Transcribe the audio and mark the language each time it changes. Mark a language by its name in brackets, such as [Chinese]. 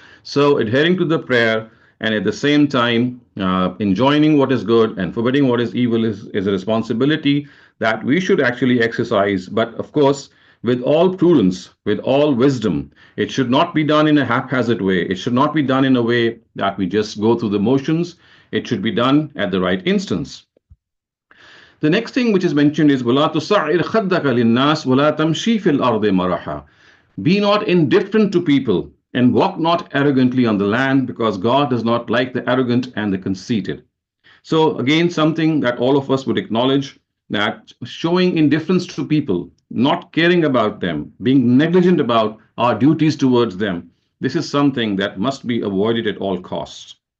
[English] So adhering to the prayer and at the same time enjoining what is good and forbidding what is evil is a responsibility that we should actually exercise. But of course, with all prudence, with all wisdom. It should not be done in a haphazard way. It should not be done in a way that we just go through the motions. It should be done at the right instance. The next thing which is mentioned is [Arabic] وَلَا تُصَعِّرْ خَدَّكَ لِلنَّاسِ وَلَا تَمْشِي فِي الْأَرْضِ مَرَحًا. [English] Be not indifferent to people and walk not arrogantly on the land, because God does not like the arrogant and the conceited. So again, something that all of us would acknowledge, that showing indifference to people, not caring about them, being negligent about our duties towards them, this is something that must be avoided at all costs.